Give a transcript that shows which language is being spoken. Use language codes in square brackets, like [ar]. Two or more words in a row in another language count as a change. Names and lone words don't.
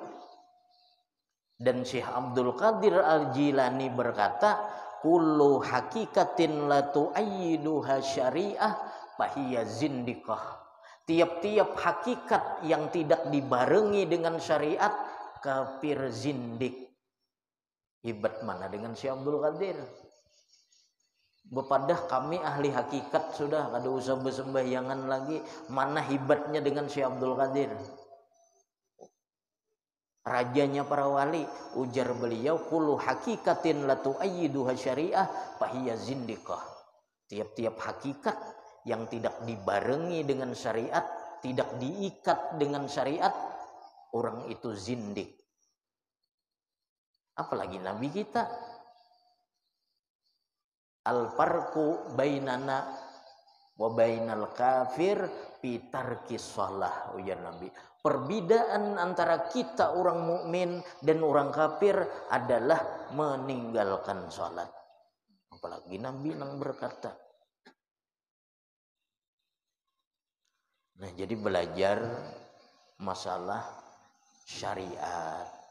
[ar] Dan Syekh Abdul Qadir Al-Jilani berkata, كل حقيقة لا تؤيدها شريعة فهي زندقة. [id] Tiap-tiap hakikat yang tidak dibarengi dengan syariat, kafir zindik. Hebat mana dengan Syekh Abdul Qadir? [bjn] Bepadah kami ahli hakikat sudah, kada usah bersembahyangan lagi. [id] Mana hebatnya dengan Syekh Abdul Qadir? Rajanya para wali, ujar beliau, [ar] كل حقيقة لا تؤيدها شريعة فهي زندقة. [id] Tiap-tiap hakikat yang tidak dibarengi dengan syariat, tidak diikat dengan syariat, orang itu zindik. Apalagi Nabi kita. [ar] الفرق بيننا وبين الكافر في ترك الصلاة, ujar Nabi. [id] Perbedaan antara kita orang mukmin dan orang kafir adalah meninggalkan salat. Apalagi Nabi nang berkata. Nah, jadi belajar masalah syariat.